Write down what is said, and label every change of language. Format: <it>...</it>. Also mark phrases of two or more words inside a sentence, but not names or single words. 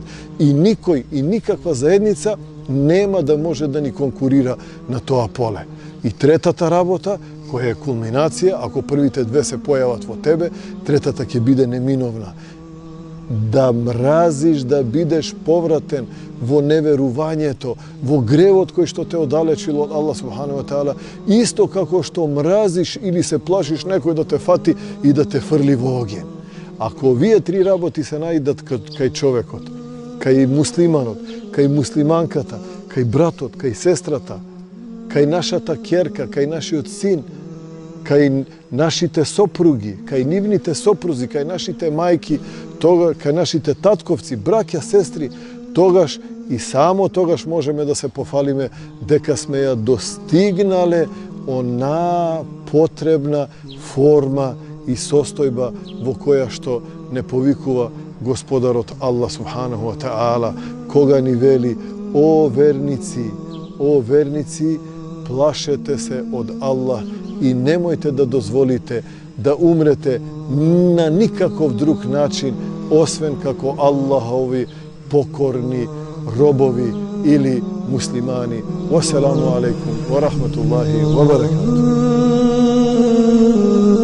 <mk>И никој и никаква заедница нема да може да ни конкурира на тоа поле. И третата работа, која е кулминација, ако првите две се појават во тебе, третата ќе биде неминовна. Да мразиш да бидеш повратен во неверувањето, во гревот кој што те оддалечил од Аллах</mk> <ar>سبحانه وتعالى,</ar> <mk>исто како што мразиш или се плашиш некој да те фати и да те фрли во оген. Ако овие три работи се најдат кај човекот, кај муслиманот, кај муслиманката, кај братот, кај сестрата, кај нашата ќерка, кај нашиот син, кај нашите сопруги, кај нивните сопрузи, кај нашите мајки, кај нашите татковци, браќа, сестри, тогаш и само тогаш можеме да се пофалиме дека сме ја достигнале она потребна форма и состојба во која што не повикува Господарот Аллах</mk> <ar>سبحانه وتعالى,</ar> <mk>кога ни вели: о верници, плашете се од Аллах и немојте да дозволите да умрете на никаков друг начин, освен како Аллахови покорни робови или муслимани.</mk> <ar>والسلام عليكم ورحمة الله وبركاته.</ar>